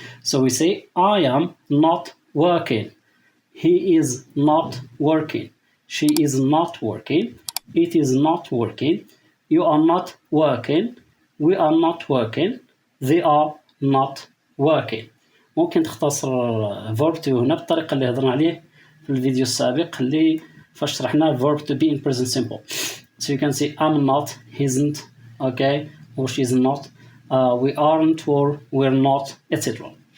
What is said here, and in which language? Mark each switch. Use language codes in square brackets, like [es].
[en] so we say I am not working، he is not working، she is not working، it is not working، you are not working، we are not working، they are not working. [ar] ممكن تختصر verb to هنا بالطريقة اللي هضرنا عليه في الفيديو السابق اللي فاش شرحنا verb to be in present simple. [en] So you can say I'm not, he's not, okay, or she's not, we aren't or we're not, etc.